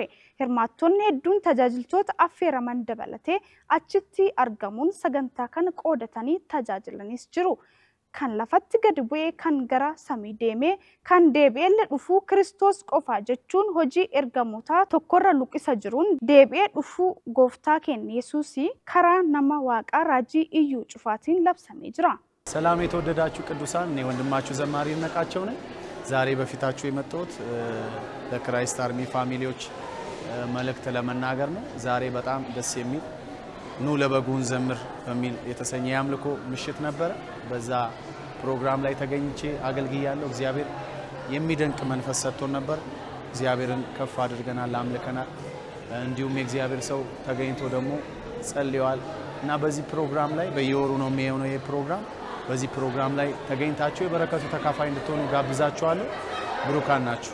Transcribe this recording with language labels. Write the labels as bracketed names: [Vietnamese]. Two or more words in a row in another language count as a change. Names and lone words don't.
[Oromo] Hirmaattonni hedduun tajaajiltoota affeeraman dabalatee achitti argamuun sagantaa kana qoodatanii tajaajilanis jiru. Kan lafatti gadi bu'ee kan gara samii deemee kan deebi'ee dhufuu Kiristoos qofa jechuun hojii ergamootaa tokkorra luqisa jiruun deebi'ee dhufuu gooftaa keenya Yesuusii karaa nama waaqaa raajii iyyuu cufaatiin labsamee jira. [Amharic] ሰላም የተወደዳችሁ ቅዱሳን እኔ ወንድማችሁ ዘማሪ ነቃቸው ነኝ ዛሬ በፊታችሁ የመጣሁት ለክራይስት አርሚ ፋሚሊዎች መልእክት ለመናገር ነው ዛሬ በጣም ደስ የሚል ኑ ለበጉን ዘምር በሚል የተሰኘ ያምልኮ ምሽት ነበር በዛ ፕሮግራም ላይ ተገኝቼ አገልግያለሁ እግዚአብሔር የሚደንቅ መንፈስ ሰጥቶን ነበር እግዚአብሔርን ከፍ አድርገናል አምልከናል እንዲሁም የእግዚአብሔር ሰው ተገኝቶ ደግሞ ጸልየዋል እና በዚህ ፕሮግራም ላይ በየወሩ ነው የሚሆነው ይሄ ፕሮግራም በዚህ ፕሮግራም ላይ ተገኝታችሁ የበረከቱ ተካፋይ እንድትሆኑ ጋብዛችኋለሁ ብሩካን ናችሁ